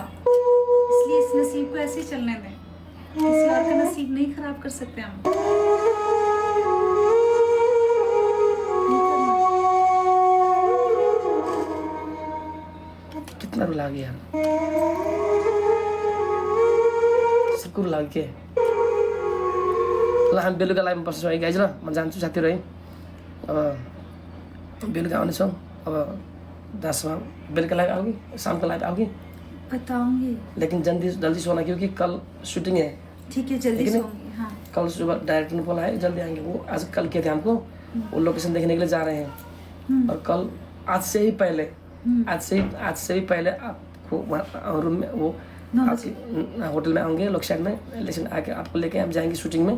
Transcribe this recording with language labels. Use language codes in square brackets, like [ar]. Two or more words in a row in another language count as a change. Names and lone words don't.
[hi] इसलिए इस नसीब को ऐसे ही चलने दें, किसी और का नसीब नहीं खराब कर सकते हम। कितना रुला गया सबको रुला के ल। [ne] हामी बेलुका लाइभमा बस्छौँ है गाइज, ल म जान्छु साथीहरू है। अब बेलुका आउनेछौँ। अब 10 बेलुका [hi] लाइभ आओगी, शाम को लाइभ आओगी बताऊंगी, लेकिन जल्दी सोना क्योंकि कल शूटिंग है। ठीक है, जल्दी सोऊंगी। हाँ, कल सुबह डायरेक्टर ने बोला है जल्दी आएंगे। वो आज कल किए थे हमको, वो लोकेशन देखने के लिए जा रहे हैं। और कल आज से ही पहले आपको रूम में वो होटल में आएंगे लोग साइड में, लेकिन आके आपको लेके हम जाएंगे शूटिंग में,